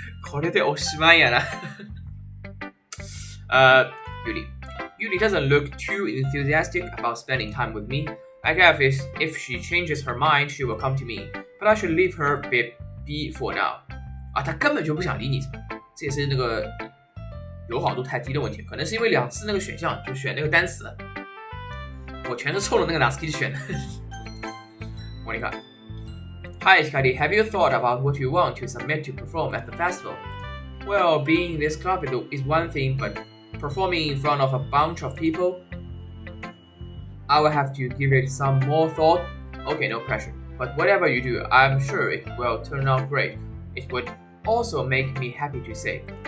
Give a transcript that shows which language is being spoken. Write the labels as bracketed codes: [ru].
[ja] これでおしまいやな。 [en] Yuri doesn't look too enthusiastic about spending time with me. I guess if she changes her mind, she will come to me. But I should leave her be for now. [zh] 她根本就不想理你，这也是那个友好度太低的问题，可能是因为2次那个选项就选那个单词，我全是冲着那个 Natsuki 选的。 [en] Monica. Hi, Hikari. Have you thought about what you want to submit to perform at the festival? Well, being in this club is one thing, but performing in front of a bunch of people, I will have to give it some more thought. Okay, no pressure. But whatever you do, I'm sure it will turn out great. It would also make me happy to say.